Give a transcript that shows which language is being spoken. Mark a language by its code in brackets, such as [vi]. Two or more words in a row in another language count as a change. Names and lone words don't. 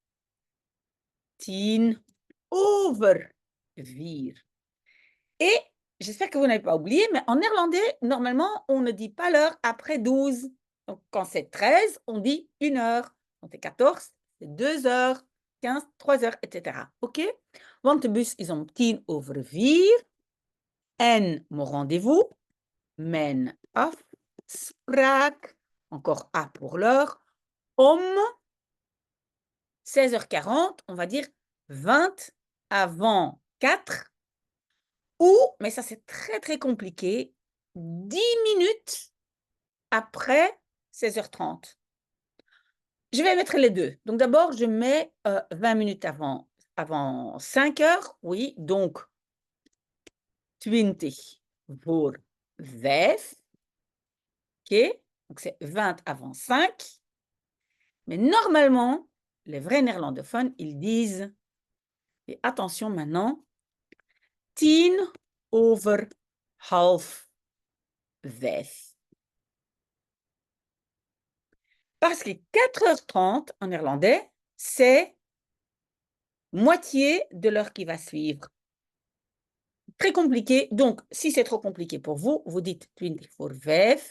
[nl] 10 over 4. [fr] Et j'espère que vous n'avez pas oublié, mais en néerlandais, normalement, on ne dit pas l'heure après 12. Donc, quand c'est 13, on dit 1 heure. Quand c'est 14, c'est 2 heures, 15, 3 heures, etc. [nl] OK? Want de bus is om 10 over 4. [fr] En mon rendez-vous, [nl] mijn afspraak, [fr] encore A pour l'heure, om 16h40, on va dire 20 avant 4, ou, mais ça c'est très très compliqué, 10 minutes après 16h30. Je vais mettre les deux. Donc d'abord, je mets 20 minutes avant 5 heures, oui, donc 20 voor 5. OK, donc c'est 20 avant 5. Mais normalement, les vrais néerlandophones, ils disent, et attention maintenant, [nl] 10 over half 5. [fr] Parce que 4h30 en néerlandais, c'est moitié de l'heure qui va suivre. Très compliqué. Donc, si c'est trop compliqué pour vous, vous dites 20 voor 5.